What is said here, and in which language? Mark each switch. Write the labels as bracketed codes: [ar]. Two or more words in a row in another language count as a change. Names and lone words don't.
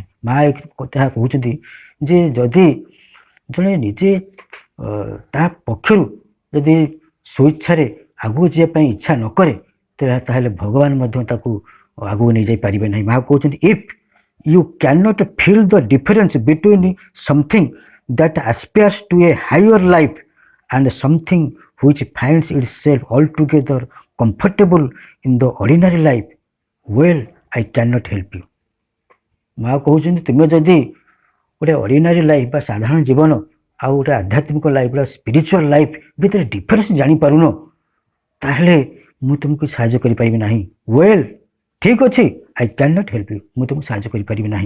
[or] ମା କଥା କହୁଛନ୍ତି ଯେ ଯଦି ଜଣେ ନିଜେ ତା ପକ୍ଷରୁ ଯଦି ସ୍ୱଇଚ୍ଛାରେ ଆଗକୁ ଯିବା ପାଇଁ ଇଚ୍ଛା ନ କରେ ତାହେଲେ ଭଗବାନ ମଧ୍ୟ ତାକୁ ଆଗକୁ ନେଇଯାଇପାରିବେ ନାହିଁ। ମା କହୁଛନ୍ତି [en] If you cannot feel the difference between something that aspires to a higher life and something which finds itself altogether comfortable in the ordinary life, well, I cannot help you. [or] ମା କହୁଛନ୍ତି ତୁମେ ଯଦି ଗୋଟେ [en] ordinary life [or] ବା ସାଧାରଣ ଜୀବନ ଆଉ ଗୋଟେ ଆଧ୍ୟାତ୍ମିକ ଲାଇଫ୍ ବା [en] spiritual life [or] ଭିତରେ ଡିଫରେନ୍ସ ଜାଣିପାରୁନ, ତାହେଲେ ମୁଁ ତୁମକୁ ସାହାଯ୍ୟ କରିପାରିବି ନାହିଁ। ୱେଲ୍, ଠିକ୍ ଅଛି, [en] I cannot help you, [or] ମୁଁ ତୁମକୁ ସାହାଯ୍ୟ କରିପାରିବି ନାହିଁ।